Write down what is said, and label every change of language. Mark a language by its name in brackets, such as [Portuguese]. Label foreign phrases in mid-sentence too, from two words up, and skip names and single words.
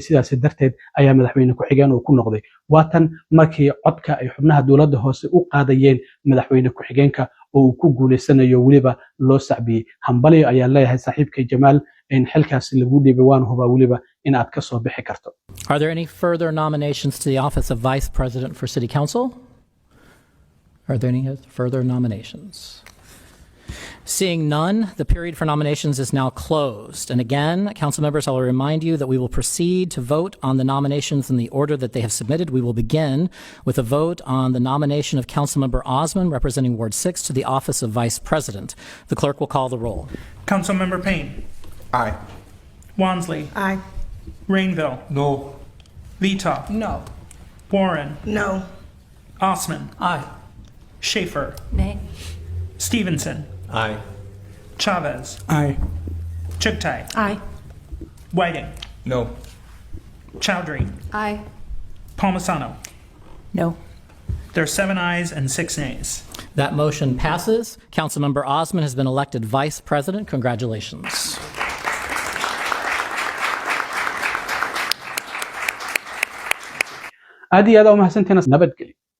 [Somali] sidaas darteed ayaa madaxweyne ku-xigeen uu ku noqday. Waatan markii codka ay xubnaha dowladda hoose u qaadayeen madaxweyne ku-xigeenka oo uu ku guuleysanayo weliba loo sacbiyay. Hambaliyo ayaa leeyahay saaxiibkay Jamaal in xilkaas lagu dhiibay waan hubaa weliba in aad ka soo bixi karto. [English] Are there any further nominations to the office of Vice President for City Council? Are there any further nominations? Seeing none, the period for nominations is now closed. And again, council members, I will remind you that we will proceed to vote on the nominations in the order that they have submitted. We will begin with a vote on the nomination of Councilmember Osman, representing Ward 6, to the office of Vice President. The clerk will call the roll. Councilmember Payne. Aye. Wansley. Aye. Rainville. No. Vita. No. Warren. No. Osman. Aye. Schaefer. Nay. Stevenson. Aye. Chavez. Aye. Chuktai. Aye. Whiting. No. Chowdhury. Aye. Palmisano. No. There are 7 ayes and 6 nays. That motion passes. Councilmember Osman has been elected Vice President. Congratulations. [Somali] aad iyo aad u mahadsantihiin nabadgelyo.